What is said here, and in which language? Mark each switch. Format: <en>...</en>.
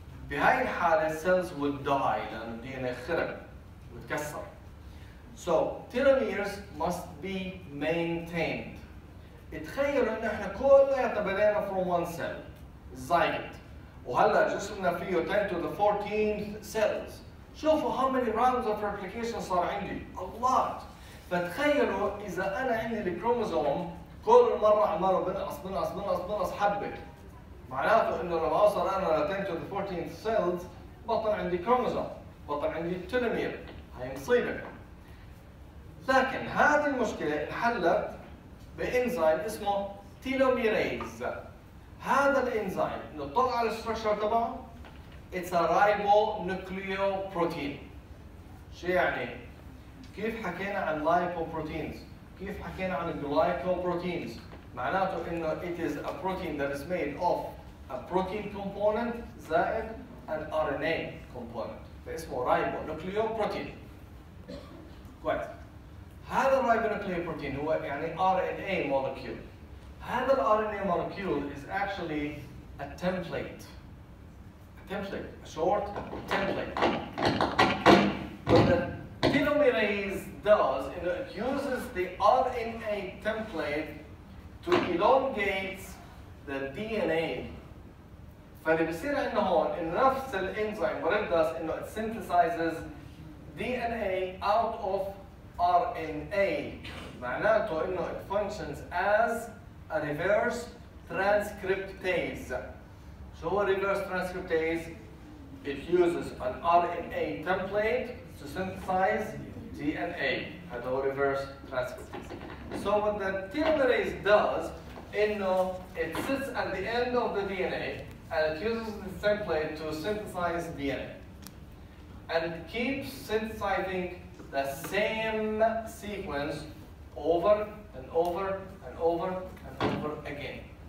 <ar>بهاي الحالة السيلز</ar> <en>would die</en> <ar>لأن الدي ان اي خرب وتكسر.</ar> <en>So telomeres must be maintained.</en> <ar>تخيلوا ان احنا كلنا بدينا</ar> <en>from one cell</en> <ar>الزايجوت وهلا جسمنا فيه 10 to the 14th cells. شوفوا</ar> <en>how many rounds of replication</en> <ar>صار عندي</ar> <en>a lot.</en> <ar>فتخيلوا اذا انا عندي الكروموزوم كل مرة عماله بنقص حبة، معناته انه لما اوصل انا ل 10 to the 14th cells بطل عندي كروموزوم، بطل عندي تيلومير. هاي مصيبة. لكن هذه المشكلة انحلت بانزيم اسمه تيلوميريز. هذا الانزيم نطلع على الستركشر تبعه</ar> <en>it's a ribonucleoprotein.</en> <ar>شو يعني؟ كيف حكينا عن lipoproteins؟ كيف حكينا عن glycoproteins؟ معناته انه</ar> <en>it is a protein that is made of a protein component</en> <ar>زائد</ar> <en>an RNA component.</en> <ar>فاسمه ribonucleoprotein. كويس. هذا الرايبونوكليوبروتين هو يعني RNA molecule. هذا ال</ar> <en>RNA molecule is actually a template. A short template. What the telomerase does, it uses the RNA template to elongate the DNA.</en> <ar>فاللي بيصير عندنا هون إنه نفس الإنزيم</ar> <en>what it does إنه it synthesizes DNA out of RNA.</en> <ar>معناته إنه</ar> <en>it functions as a reverse transcriptase.</en> <ar>شو هو</ar> <en>reverse transcriptase? It uses an RNA template to synthesize DNA.</en> <ar>هذا هو reverse transcriptase.</ar> <en>So what the telomerase does, it sits at the end of the DNA and it uses the template to synthesize DNA. And it keeps synthesizing the same sequence over and over and over and over again.</en>